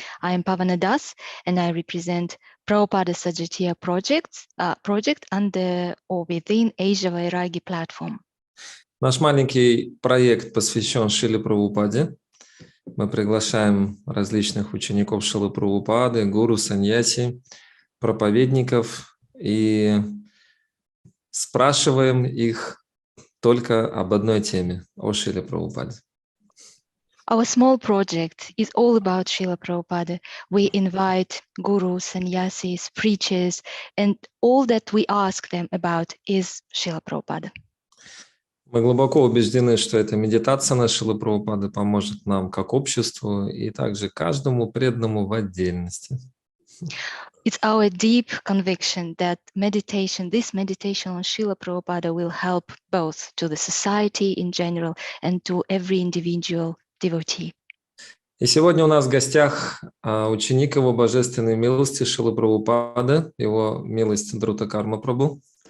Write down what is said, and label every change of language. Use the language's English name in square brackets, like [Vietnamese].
[English] I am Pavana Das, and I represent Prabhupada Sajatiya project under or within Asia Vairagi platform. [Russian] Наш маленький проект посвящен Шриле Прабхупаде. Мы приглашаем различных учеников Шрилы Прабхупады, гуру, саньяси, проповедников и спрашиваем их только об одной теме, о Шриле Прабхупаде. [English] Our small project is all about Srila Prabhupada. We invite gurus, sannyasis, preachers, and all that we ask them about is Srila Prabhupada. [Russian] Мы глубоко убеждены, что эта медитация на Шрилы Прабхупады поможет нам как обществу и также каждому преданному в отдельности. [English] It's our deep conviction that this meditation on Srila Prabhupada will help both to the society in general and to every individual devotee. [Russian] И сегодня у нас в гостях ученик его божественной милости Шрилы Прабхупады, его милость Друта Карма Прабху.